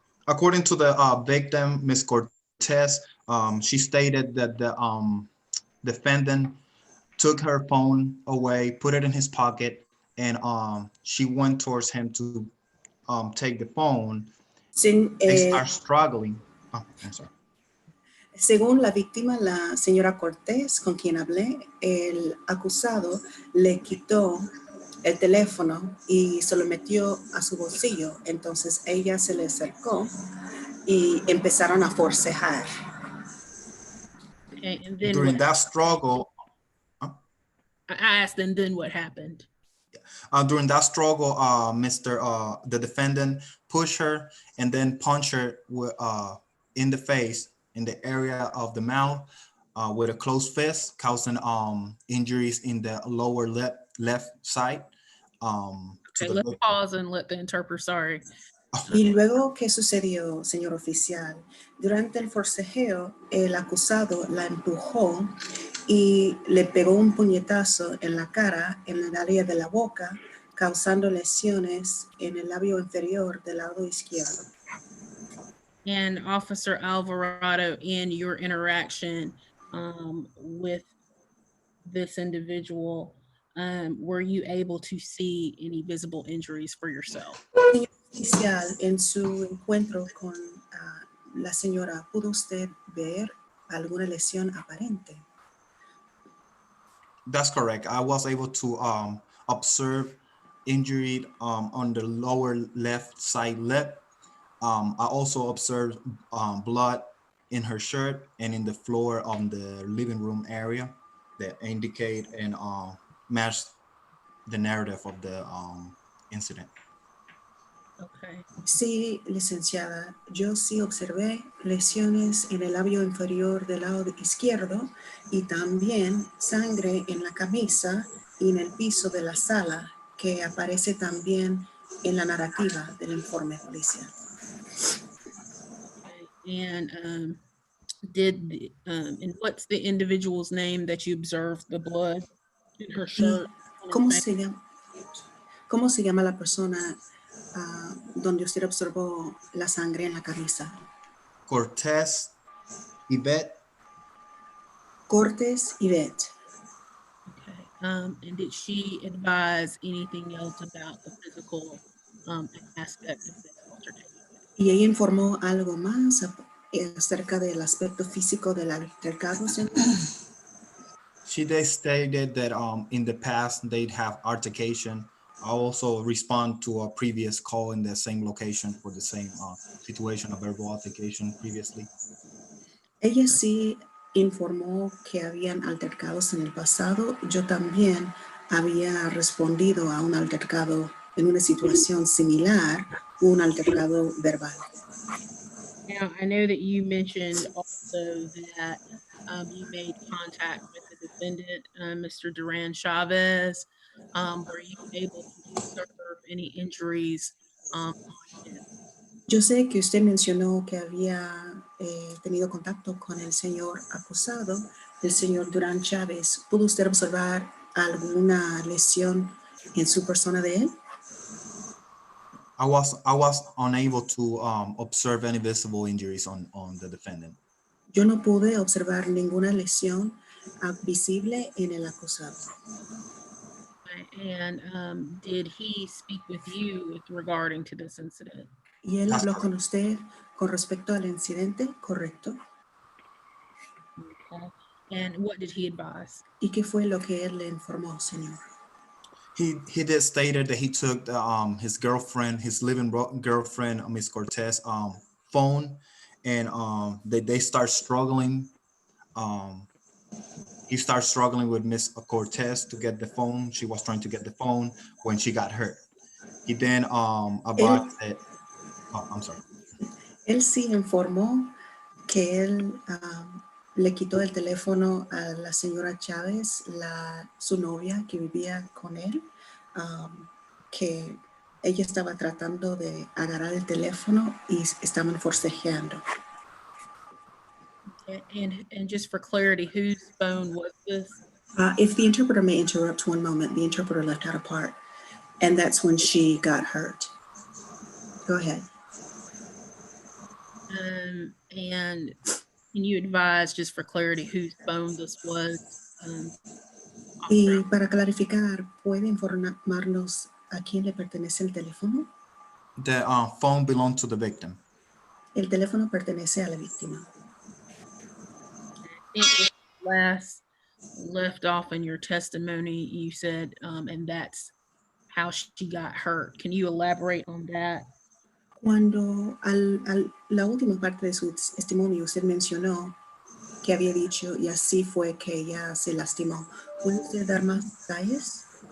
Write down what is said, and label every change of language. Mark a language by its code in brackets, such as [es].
[en] According to the victim, Ms. Cortez, she stated that the defendant took her phone away, put it in his pocket, and she went towards him to take the phone. They are struggling. Oh, I'm sorry. [es] Según la víctima, la señora Cortés, con quien hablé, el acusado le quitó el teléfono y se lo metió a su bolsillo. Entonces ella se le acercó y empezaron a forcejar. [en] Okay, and then during that struggle, I asked, and then what happened? During that struggle, the defendant pushed her and then punched her in the face, in the area of the mouth, with a closed fist, causing injuries in the lower left side. Okay, let's pause and let the interpreter, sorry. [es] Y luego, ¿qué sucedió, señor oficial? Durante el forcejeo, el acusado la empujó y le pegó un puñetazo en la cara, en el área de la boca, causando lesiones en el labio inferior del lado izquierdo. [en] And Officer Alvarado, in your interaction with this individual, were you able to see any visible injuries for yourself? [es] Señor oficial, en su encuentro con la señora, ¿pudo usted ver alguna lesión aparente? [en] That's correct. I was able to observe injury on the lower left side lip. I also observed blood in her shirt and in the floor of the living room area that indicate and match the narrative of the incident. Okay. Okay. [es] Sí, licenciada, yo sí observé lesiones en el labio inferior del lado izquierdo y también sangre en la camisa y en el piso de la sala, que aparece también en la narrativa del informe policial. [en] Okay. And and what's the individual's name that you observed the blood in her [es] ¿Y [en] shirt? On his [es] cómo [en] pants? [es] cómo se llama la persona donde usted observó la sangre en la camisa? [en] Cortez, Yvette. [es] Cortes Yvette. [en] Okay. And did she advise anything else about the physical aspect of this altercation? [es] ¿Y ella informó algo más acerca del aspecto físico del altercado, señor? [en] They stated that in the past they'd have altercation. I also respond to a previous call in the same location for the same situation, a verbal altercation previously. [es] Ella sí informó que habían altercados en el pasado. Yo también había respondido a un altercado en una situación similar, un altercado verbal. [en] Now, I know that you mentioned also that you made contact with the defendant, Mr. Duran Chavez. Were you able to observe any injuries on him? [es] Yo sé que usted mencionó que había tenido contacto con el señor acusado, el señor Durán Chávez. ¿Pudo usted observar alguna lesión en su persona de él? [en] I was unable to observe any visible injuries on the defendant. [es] Yo no pude observar ninguna lesión visible en el acusado. [en] And did he speak with you with regarding to this incident? [es] ¿Y él habló con usted con respecto al incidente? Correcto. [en] Okay. And what did he advise? [es] ¿Y qué fue lo que él le informó, señor? [en] He did stated that he took his girlfriend, his living girlfriend, Miss Cortez, phone, and they start struggling. He started struggling with Miss Cortez to get the phone. She was trying to get the phone when she got hurt. He then advised that. Oh, I'm sorry. [es] Él sí informó que él le quitó el teléfono a la señora Chávez, su novia que vivía con él, que ella estaba tratando de agarrar el teléfono y estaban forcejeando. [en] Okay. And just for clarity, whose phone was this? If the interpreter may interrupt one moment, the interpreter left out a part, and that's when she got hurt. Go ahead. And can you advise, just for clarity, whose phone this was? [es] Y para clarificar, ¿puede informarnos a quién le pertenece el teléfono? [en] The phone belonged to the victim. [es] El teléfono pertenece a la víctima. [en] Last left off in your testimony, you said, and that's how she got hurt. Can you elaborate on that? [es] Cuando la última parte de su testimonio usted mencionó que había dicho y así fue que ella se lastimó. ¿Puede usted dar más detalles?